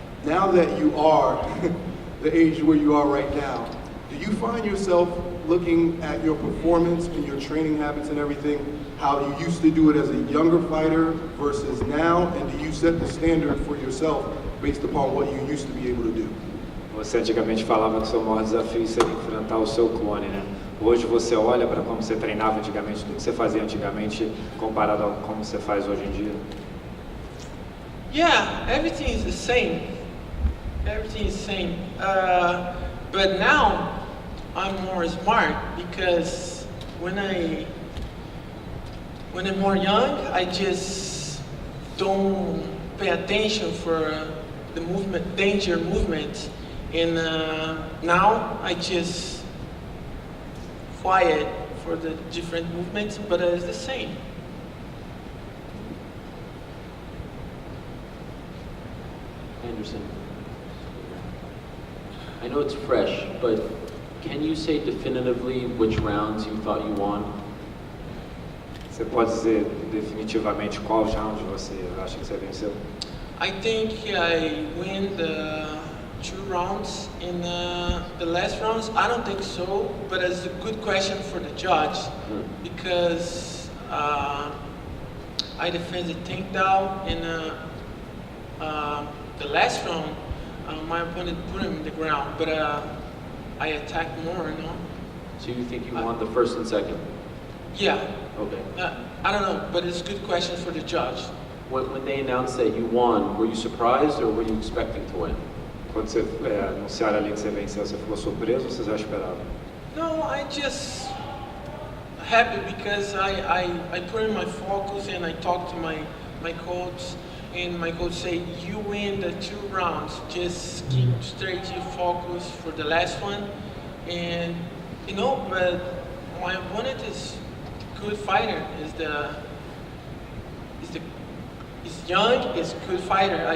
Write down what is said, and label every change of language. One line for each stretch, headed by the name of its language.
English: Now that you are the age where you are right now, do you find yourself looking at your performance and your training habits and everything, how you used to do it as a younger fighter versus now, and do you set the standard for yourself based upon what you used to be able to do?
Portuguese: Você antigamente falava que o seu maior desafio seria enfrentar o seu clone, né? Hoje você olha para como você treinava antigamente, tudo que você fazia antigamente, comparado a como você faz hoje em dia?
English: Yeah, everything is the same. Everything is the same. But now I'm more smart because when I'm more young, I just don't pay attention for the movement, danger movement, and now I just quiet for the different movements, but it's the same. Anderson, I know it's fresh, but can you say definitively which rounds you thought you won?
Portuguese: Você pode dizer definitivamente qual round você acha que você venceu?
English: I think I win the 2 rounds. In the last rounds, I don't think so, but it's a good question for the judge because I defended takedown in the last round. My opponent put him in the ground, but I attacked more, you know. So you think you won the first and second? Yeah. Okay. I don't know, but it's a good question for the judge. When they announced that you won, were you surprised or were you expecting to win?
Portuguese: Quando você anunciaram ali que você venceu, você ficou surpreso ou você já esperava?
English: No, I just happy because I put in my focus and I talked to my coach, and my coach say you win the 2 rounds, just keep straight your focus for the last one, and you know, but my opponent is good fighter, is young, is good fighter.